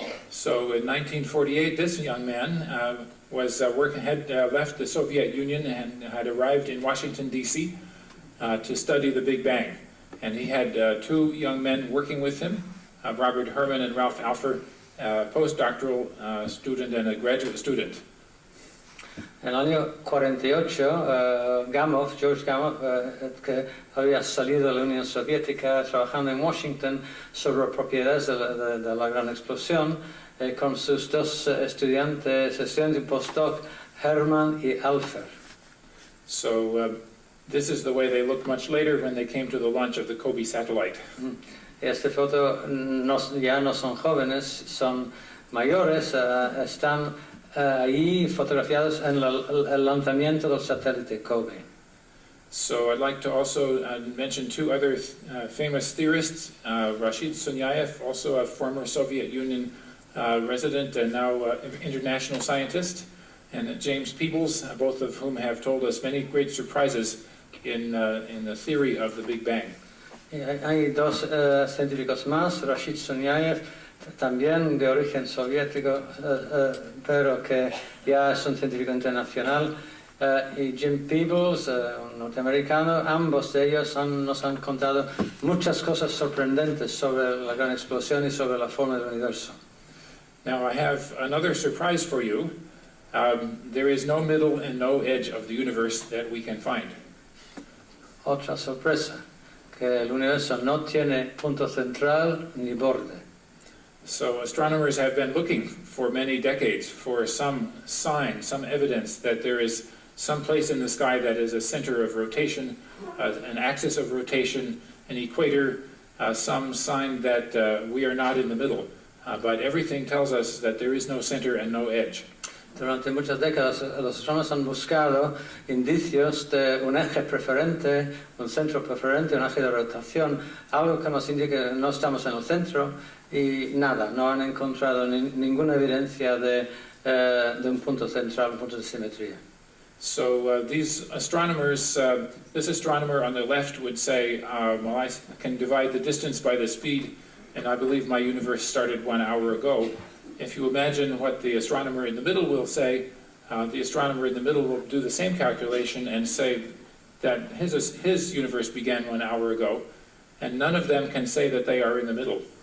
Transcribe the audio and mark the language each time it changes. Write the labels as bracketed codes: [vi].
[en] So in 1948, this young man had left the Soviet Union and had arrived in Washington, D.C. To study the Big Bang. And he had two young men working with him, Robert Herman and Ralph Alpher, a postdoctoral student and a graduate student. [es] En el año 48, George Gamow, que había salido de la Unión Soviética trabajando en Washington sobre propiedades de la gran explosión, con sus dos estudiantes y postdoc, Herman y Alpher. [en] So this is the way they looked much later when they came to the launch of the Kobe satellite. [es] Esta foto ya no son jóvenes, son mayores, están ahí fotografiados en el lanzamiento del satélite Kobe. [en] So I'd like to also mention two other famous theorists, Rashid Sunyaev, also a former Soviet Union resident and now international scientist, and James Peebles, both of whom have told us many great surprises in the theory of the Big Bang. [es] Hay dos científicos más, Rashid Sunyaev, también de origen soviético, pero que ya es un científico internacional, y Jim Peebles, un norteamericano. Ambos de ellos nos han contado muchas cosas sorprendentes sobre la gran explosión y sobre la forma del universo. [en] Now I have another surprise for you. There is no middle and no edge of the universe that we can find. [es] Otra sorpresa, que el universo no tiene punto central ni borde. [en] So astronomers have been looking for many decades for some sign, some evidence that there is some place in the sky that is a center of rotation, an axis of rotation, an equator, some sign that we are not in the middle. But everything tells us that there is no center and no edge. [es] Durante muchas décadas los astrónomos han buscado indicios de un eje preferente, un centro preferente, un eje de rotación, algo que nos indique que no estamos en el centro, y nada, no han encontrado ninguna evidencia de un punto central, un punto de simetría. [en] So these astronomers, this astronomer on the left would say, well, I can divide the distance by the speed, and I believe my universe started 1 hour ago. If you imagine what the astronomer in the middle will say, the astronomer in the middle will do the same calculation and say that his universe began 1 hour ago, and none of them can say that they are in the middle.